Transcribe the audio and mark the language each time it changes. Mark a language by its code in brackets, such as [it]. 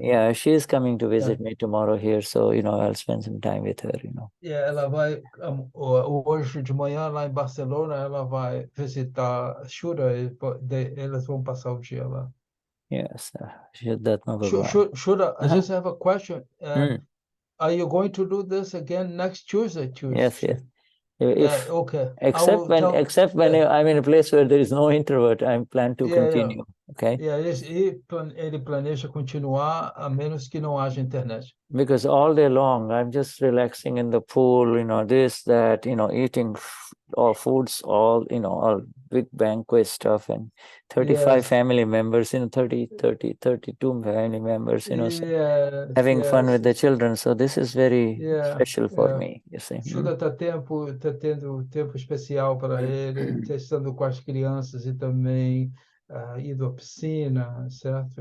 [en] Yeah, she's coming to visit me tomorrow here, so I'll spend some time with her. [pt] Yeah, ela vai hoje de manhã lá em Barcelona. Ela vai visitar Shuddha. Elas vão passar o dia lá. [en] Yes, Shuddha. Shuddha, I just have a question. Are you going to do this again next Tuesday? Yes. Okay. Except when I'm in a place where there is no introvert, I plan to continue. Okay. [pt] Yeah, ele planeja continuar a menos que não haja internet. [en] Because all day long I'm just relaxing in the pool, this, that, eating all foods, all big banquet stuff, and 35 family members, 32 family members, having fun with the children. So this is very special for me, you see. [pt] Shuddha está tendo tempo especial para ele, estando com as crianças e também indo à piscina, certo?